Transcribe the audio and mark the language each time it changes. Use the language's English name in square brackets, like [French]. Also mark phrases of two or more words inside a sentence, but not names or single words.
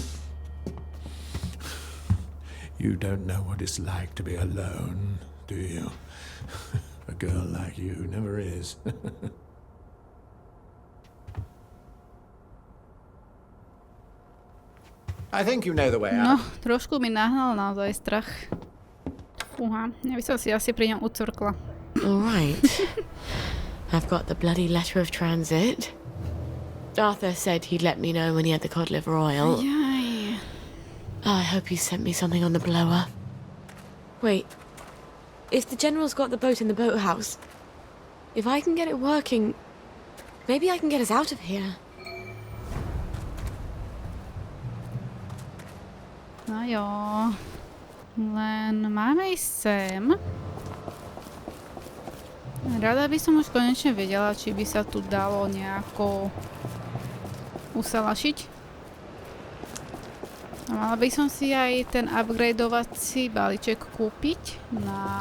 [English] You don't know what it's like to be alone, do you? A girl like you never is. I think you know the way No, out. [Slovak] trošku mi nahnal naozaj strach. Fúha, ja by som si asi pri ňom ucvrkla. [English] All right. I've got the bloody letter of transit. Arthur said he'd let me know when he had the cod liver oil. [Slovak] Jaj. [English] Oh, I hope he sent me something on the blower. Wait. If the General's got the boat in the boathouse, if I can get it working, maybe I can get us out of here. [Slovak] No jo. Len máme ísť sem. Rada by som už konečne vedela, či by sa tu dalo nejako usalašiť. A mala by som si aj ten upgradeovací balíček kúpiť na...